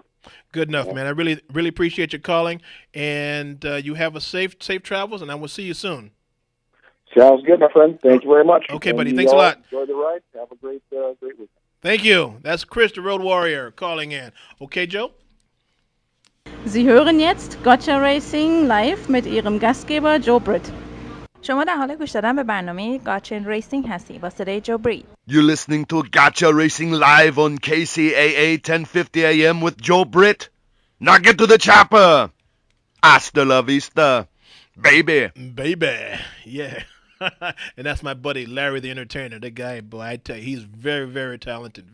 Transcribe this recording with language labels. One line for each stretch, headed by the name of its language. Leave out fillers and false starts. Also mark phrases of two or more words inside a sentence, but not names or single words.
English: Good enough, man. I really really appreciate your calling, and you have a safe travels, and I will see you soon. Sounds good, my friend. Thank you very much. Okay, buddy. Thanks a lot. Enjoy the ride. Have a great weekend. Thank you. That's Chris, the Road Warrior, calling in. Okay, Joe?
German: Sie hören jetzt Kcaa Racing live mit Ihrem Gastgeber Joe Britt.
Persian: شما در حال گوش دادن به برنامه Kcaa Racing هستی با صدای جو برید.
English: You're listening to Kcaa Racing live on KCAA 1050 AM with Joe Britt. Now get to the chopper.
Spanish: Hasta la vista,
English: baby. Baby, yeah. And that's my buddy Larry the Entertainer. That guy, boy, I tell you, he's very, very talented.